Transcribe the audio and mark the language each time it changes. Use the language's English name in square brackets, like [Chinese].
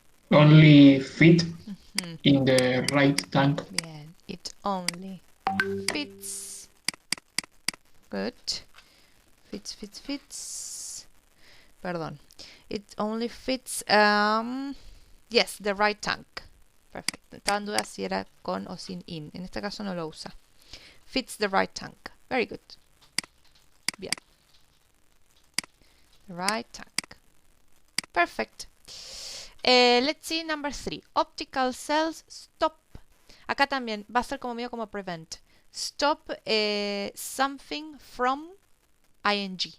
[English] Only fit in the right tank. [Spanish] Bien, [English] it only fits. Good. Fits. [Spanish] Perdón. [English] It only fits, yes, the right tank. [Spanish] Perfecto. Estaba en duda si era con o sin in. En este caso no lo usa. [English] Fits the right tank. Very good. [Spanish] Bien. [English] The right tank. Perfect. Let's see number 3. Optical cells stop. [Spanish] Acá también va a ser como medio como prevent. [English] Stop something from ing.